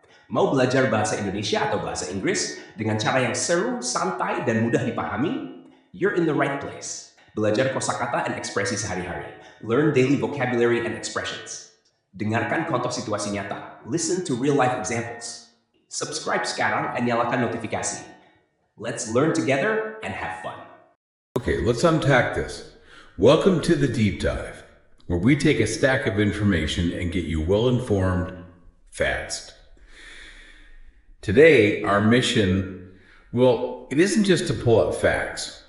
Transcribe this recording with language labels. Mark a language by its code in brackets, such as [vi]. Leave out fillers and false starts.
[id] Mau belajar bahasa Indonesia atau bahasa Inggris dengan cara yang seru, santai, dan mudah dipahami? [en] You're in the right place. [id] Belajar kosakata dan ekspresi sehari-hari. [en] Learn daily vocabulary and expressions. [id] Dengarkan contoh situasi nyata. [en] Listen to real-life examples. [id] Subscribe sekarang dan nyalakan notifikasi. [en] Let's learn together and have fun. Okay, let's unpack this. Welcome to the deep dive, where we take a stack of information and get you well-informed fast. Today, our mission, well, it isn't just to pull up facts.